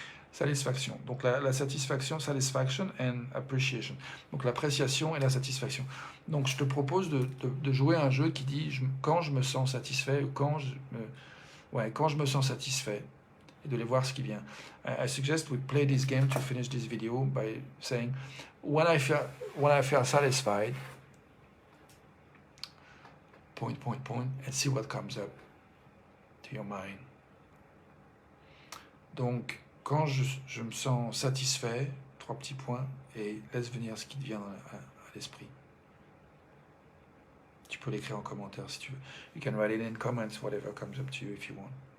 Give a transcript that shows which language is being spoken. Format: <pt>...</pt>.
<fr>Satisfaction. Donc la satisfaction,</fr> <en>satisfaction and appreciation.</en> <fr>Donc l'appréciation et la satisfaction. Donc je te propose de jouer à un jeu qui dit quand je me sens satisfait ou quand je me sens satisfait et de les voir ce qui vient.</fr> <en>I suggest we play this game to finish this video by saying when I feel satisfied, point, and see what comes up to your mind.</en> <fr>Donc quand je me sens satisfait, 3 petits points, et laisse venir ce qui te vient à l'esprit. Tu peux l'écrire en commentaire si tu veux.</fr> <en>You can write it in comments, whatever comes up to you if you want.</en>